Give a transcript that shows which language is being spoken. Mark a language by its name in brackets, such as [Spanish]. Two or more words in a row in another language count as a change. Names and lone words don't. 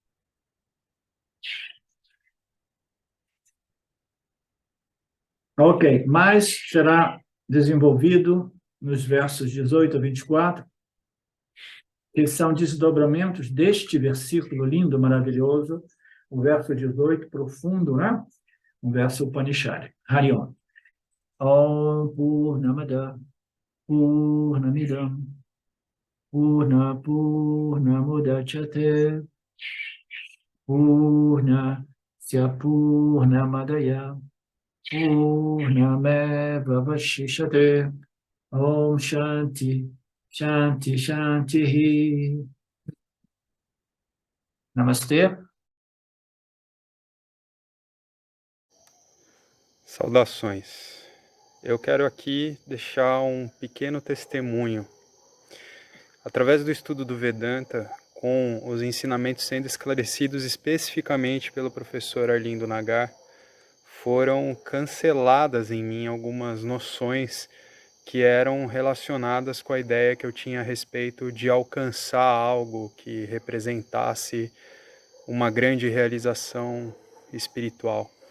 [Portuguese] Ok, mas será desenvolvido nos versos 18 a 24, que são desdobramentos deste versículo lindo, maravilhoso, o verso 18, profundo, né? Um verso Upanishad. Harion. [Sanskrit] ॐ पूर्णमदः पूर्णमिदं पूर्णमुदच्यते पूर्णस्य पूर्णमादाय पूर्णमेव अवशिष्यते. ॐ शान्तिः शान्तिः शान्तिः. Namastê. [Portuguese] Saudações. Eu quero aqui deixar um pequeno testemunho. Através do estudo do Vedanta, com os ensinamentos sendo esclarecidos especificamente pelo professor Arlindo Nagar, foram canceladas em mim algumas noções que eram relacionadas com a ideia que eu tinha a respeito de alcançar algo que representasse uma grande realização espiritual.